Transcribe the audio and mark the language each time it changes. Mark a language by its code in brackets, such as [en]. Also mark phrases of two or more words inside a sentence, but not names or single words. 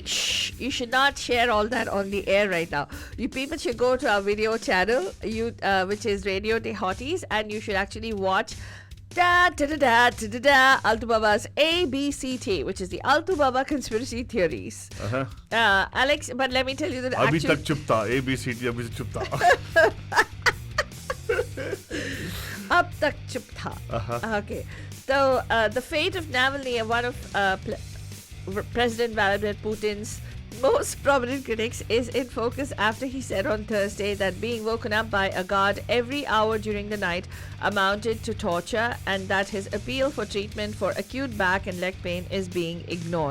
[en] Shh, you should not share all that on the air right now. You people should go to our video channel, which is Radio De Hotties, and you should actually watch Altubaba's ABCT, which is the Altubaba conspiracy theories. Alex, but let me tell you that [hi] Abhi actually... tak chup tha. ABCT, abhi chup tha. Ab tak chup tha. [en] Okay. So, the fate of Navalny, one of President Vladimir Putin's most prominent critics, is in focus after he said on Thursday that being woken up by a guard every hour during the night amounted to torture, and that his appeal for treatment for acute back and leg pain is being ignored.